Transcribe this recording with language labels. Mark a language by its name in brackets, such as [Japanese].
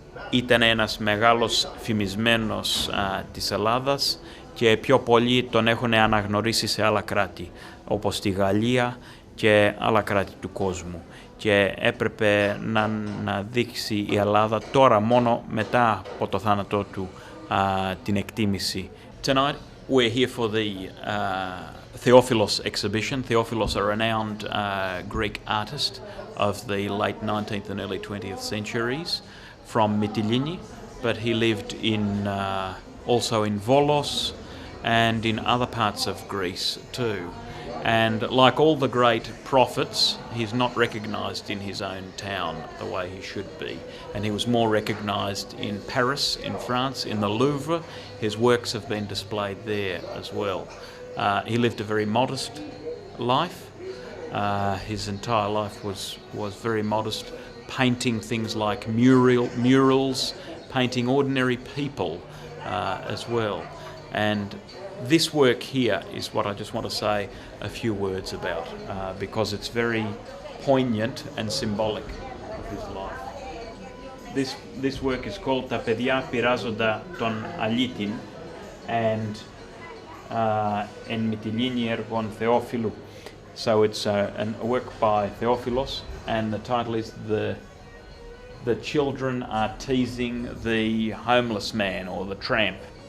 [Greek] Ήταν ένας μεγάλος φημισμένος της Ελλάδας και πιο πολλοί τον έχουν αναγνωρίσει σε άλλα κράτη, όπως τη Γαλλία και άλλα κράτη του κόσμου. Και έπρεπε να δείξει η Ελλάδα τώρα, μόνο μετά από το θάνατό του, την εκτίμηση. [English] Tonight we're here for the Theophilos exhibition. Theophilos, a renowned Greek artist of the late 19th and early 20th centuries from Mytilene, but he lived also in Volos and in other parts of Greece too. And like all the great prophets, he's not recognised in his own town the way he should be. And he was more recognised in Paris, in France, in the Louvre. His works have been displayed there as well. He lived a very modest life. His entire life was very modest, painting things like murals, painting ordinary people as well. And this work here is what I just want to say a few words about, because it's very poignant and symbolic of his life. This work is called [Greek] "Τα παιδιά πειράζοντα τον αλήτην" [English] and [Greek] "Εν Mytilene έργων Θεόφιλου." [English] So it's a work by Theophilos, and the title is "The children are teasing the homeless man or the tramp."